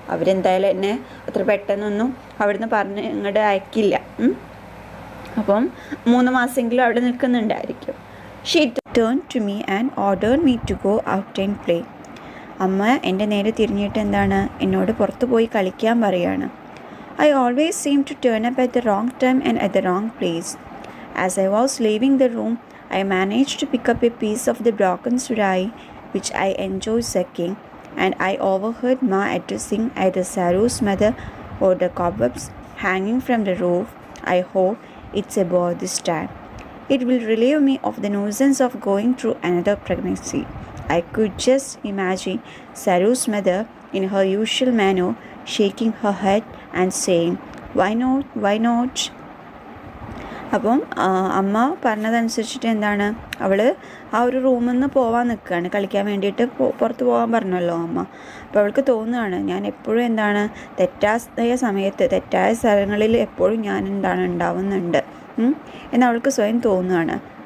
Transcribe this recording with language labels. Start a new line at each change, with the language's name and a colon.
Malayalam: അവരെന്തായാലും എന്നെ അത്ര പെട്ടെന്നൊന്നും അവിടുന്ന് പറഞ്ഞ് ഇങ്ങോട്ട് അയക്കില്ല, അപ്പം 3 മാസമെങ്കിലും അവിടെ നിൽക്കുന്നുണ്ടായിരിക്കും.
English: She turn to me and ordered me to go out and play.
Malayalam: അമ്മ എൻ്റെ നേരെ തിരിഞ്ഞിട്ട് എന്താണ് എന്നോട് പുറത്ത് പോയി കളിക്കാൻ പറയുകയാണ്.
English: I always seem to turn up at the wrong time and at the wrong place. As I was leaving the room, I managed to pick up a piece of the broken surai, which I enjoy sucking, and I overheard Ma addressing either Saru's mother or the cobwebs hanging from the roof. I hope it's a boy this time. It will relieve me of the nuisance of going through another pregnancy. I could just imagine Saru's mother in her usual manner shaking her head and saying, why not, why not?
Malayalam: അപ്പം അമ്മ പറഞ്ഞതനുസരിച്ചിട്ട് എന്താണ് അവൾ ആ ഒരു റൂമിൽ നിന്ന് പോകാൻ നിൽക്കുകയാണ്, കളിക്കാൻ വേണ്ടിയിട്ട് പുറത്ത് പോകാൻ പറഞ്ഞല്ലോ അമ്മ. അപ്പോൾ അവൾക്ക് തോന്നുകയാണ് ഞാൻ എപ്പോഴും എന്താണ് തെറ്റായ സമയത്ത് തെറ്റായ സ്ഥലങ്ങളിൽ എപ്പോഴും ഞാൻ എന്താണ് ഉണ്ടാവുന്നുണ്ട് എന്നവൾക്ക് സ്വയം തോന്നുകയാണ്.